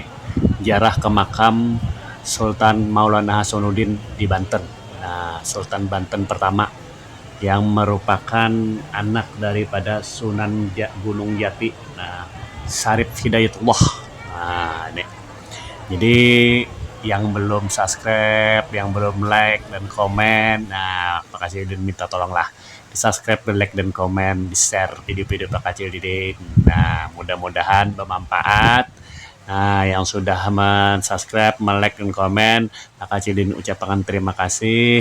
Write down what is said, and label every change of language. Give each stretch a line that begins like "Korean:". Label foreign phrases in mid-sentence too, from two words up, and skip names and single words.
Indonesian: Ziarah ke makam Sultan Maulana Hasanuddin di Banten. Nah, Sultan Banten pertama yang merupakan anak daripada Sunan Gunung Jati. Nah, Syarif Hidayatullah. Nah, ini. Jadi yang belum subscribe, yang belum like dan komen, nah Pak Kacil Didin minta tolonglah di subscribe, di like dan komen, di share video-video Pak Kacil Didin. Nah, mudah-mudahan bermanfaat. Nah, yang sudah men-subscribe, like dan komen, Pak Kacil Didin ucapkan terima kasih.